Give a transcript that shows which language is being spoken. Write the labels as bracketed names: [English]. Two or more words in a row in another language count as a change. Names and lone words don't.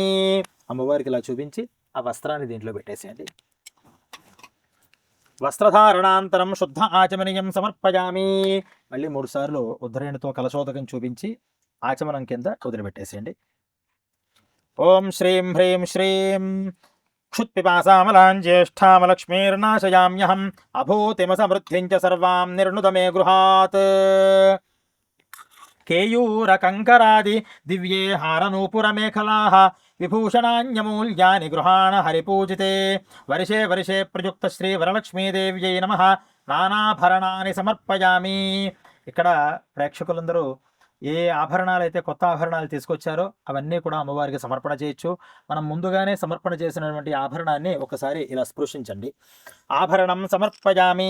[Telugu] అమ్మవారికి ఇలా చూపించి ఆ వస్త్రాన్ని దీంట్లో పెట్టేసేయండి. [Sanskrit] వస్త్రధారణాంతరం శుద్ధ ఆచమనీయం సమర్పయామి. [Telugu] మళ్ళీ 3 సార్లు ఉద్ధరణితో కలశోదకం చూపించి ఆచమనం కింద వదిలిపెట్టేసేయండి. [Sanskrit] ఓం శ్రీం హ్రీం శ్రీం क्षुत्पिपासामलां ज्येष्ठामलक्ष्मीर्नाशयाम्यहम् अभूतिमसमृद्धिं च सर्वां निर्णुद मे गृहात् केयूरकङ्करादि दिव्ये हारनूपुरमेखलाः विभूषणान्यमूल्यानि गृहाण हरिपूजिते वर्षे वर्षे प्रयुक्त శ్రీ వరలక్ష్మీదేవ్యై నమః నానాభరణాన్ని సమర్పయామి. [Telugu] ఇక్కడ ప్రేక్షకులందరూ ఏ ఆభరణాలు అయితే కొత్త ఆభరణాలు తీసుకొచ్చారో అవన్నీ కూడా అమ్మవారికి సమర్పణ చేయొచ్చు. మనం ముందుగానే సమర్పణ చేసినటువంటి ఆభరణాన్ని ఒకసారి ఇలా స్పృశించండి. [Sanskrit] ఆభరణం సమర్పయామి.